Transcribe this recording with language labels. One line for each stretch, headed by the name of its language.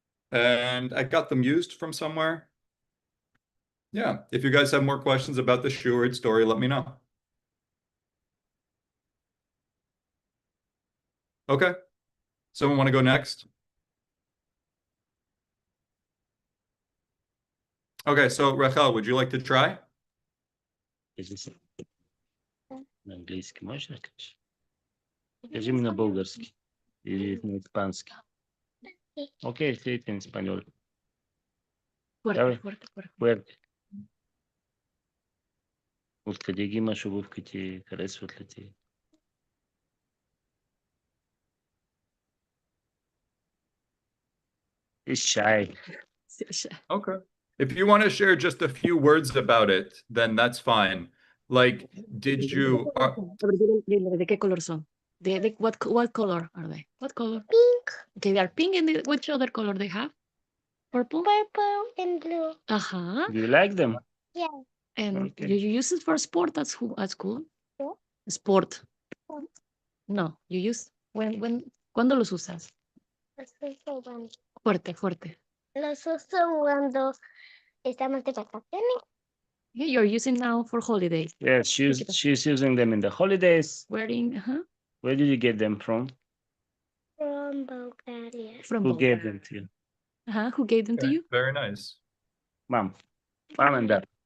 English: And I got them used from somewhere. Yeah, if you guys have more questions about the shoe or its story, let me know. Okay. Someone want to go next? Okay, so Rachel, would you like to try?
Russian: На английский можно, конечно? Скажи мне на болгарский или на испанский.
English: Окей, say it in español.
Spanish: Fuerte, fuerte, fuerte. Fuerte.
Bulgarian: Откъде ги имаш обувките? Харесват ли ти?
English: He's shy. Okay. If you want to share just a few words about it, then that's fine. Like, did you... ¿De qué color son? What color are they? What color? Pink, Okay, they are pink, and which other color they have? Purple? purple, and blue. Uh-huh. Do you like them? Yeah. And Okay. you use it for sport at school? What? Sport. Sport. No, you use... ¿Cuándo los usas?
Spanish: Los uso cuando, Fuerte, fuerte. los uso cuando estamos de vacaciones.
English: Yeah, you're using now for holidays. Yes, she's using them in the holidays. Wearing, Where did you get them from? From Bulgaria. from Who Bulgaria. gave them to you? Who gave them to you? Very nice. Mom. Mom and dad.